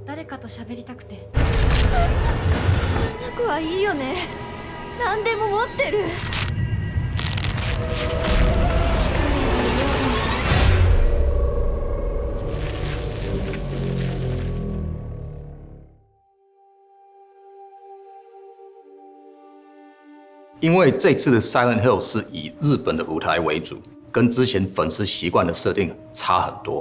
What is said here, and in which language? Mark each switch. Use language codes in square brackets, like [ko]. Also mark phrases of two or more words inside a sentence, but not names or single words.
[ja] かと喋りたくて。あの子はいいよね。何でも持ってる。 [zh] 因为这次的 Silent Hill 是以日本的舞台为主，跟之前粉丝习惯的设定差很多。